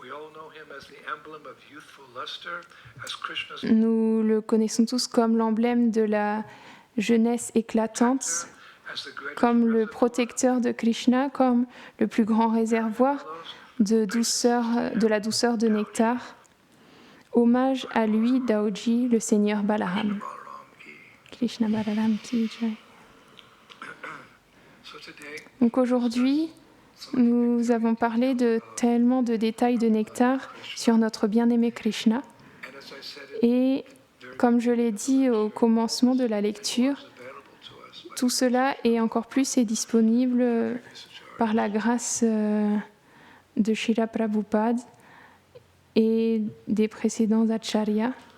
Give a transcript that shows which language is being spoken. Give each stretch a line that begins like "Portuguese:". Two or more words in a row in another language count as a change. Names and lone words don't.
French: Nous le connaissons tous comme l'emblème de la jeunesse éclatante, comme le protecteur de Krishna, comme le plus grand réservoir de la douceur de nectar. Hommage à lui, Daoji, le Seigneur Balaram.
Hindi: कृष्ण बलराम की जय.
French: Donc aujourd'hui, nous avons parlé de tellement de détails de nectar sur notre bien-aimé Krishna. Et comme je l'ai dit au commencement de la lecture, tout cela et encore plus est disponible par la grâce de Srila Prabhupada et des précédents acharyas.